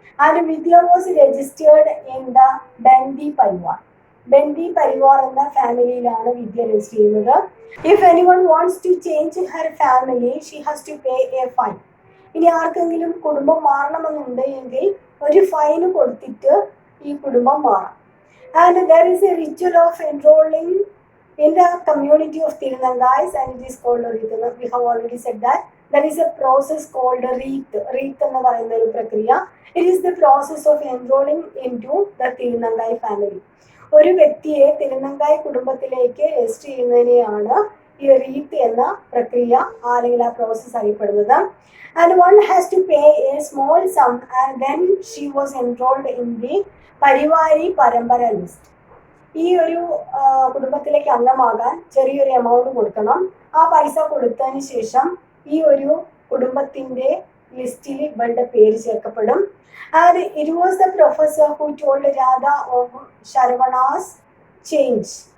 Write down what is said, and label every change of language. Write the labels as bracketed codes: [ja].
[en] And Vidya was registered in the Bendi Parivar. [ml] Bendy Parivar എന്ന ഫാമിലിയിലാണ് വിദ്യ register ചെയ്യുന്നത്. [en] If anyone wants to change her family she has to pay a fine. [ml] ഇനി ആർക്കെങ്കിലും കുടുംബം മാറണമെന്നുണ്ട് എങ്കിൽ ഒരു fine കൊടുത്തിട്ട് ഈ കുടുംബം മാറാം. [en] And there is a ritual of enrolling in the community of Tirunangais and it is called Reeth. We have already said that there is a process called Reeth. [ml] Reeth എന്ന് പറയുന്ന ഒരു പ്രക്രിയ. [en] It is the process of enrolling into the Tirunangai family. [ml] ഒരു വ്യക്തിയെ തിരുനങ്കൈ കുടുംബത്തിലേക്ക് register ചെയ്യുന്നതിനെയാണ് ഈ wreath എന്ന പ്രക്രിയ അല്ലെങ്കിൽ ആ പ്രോസസ് അറിയപ്പെടുന്നത്. [en] And one has to pay a small sum and then she was enrolled in the പരിവാരി പരമ്പര list. [ml] ഈ ഒരു കുടുംബത്തിലേക്ക് അംഗമാകാൻ ചെറിയൊരു എമൗണ്ട് കൊടുക്കണം. ആ പൈസ കൊടുത്തതിന് ശേഷം ഈ ഒരു കുടുംബത്തിന്റെ ലിസ്റ്റിൽ ഇവളുടെ പേര് ചേർക്കപ്പെടും. [en] And it was the professor who told Radha of Saravana's change.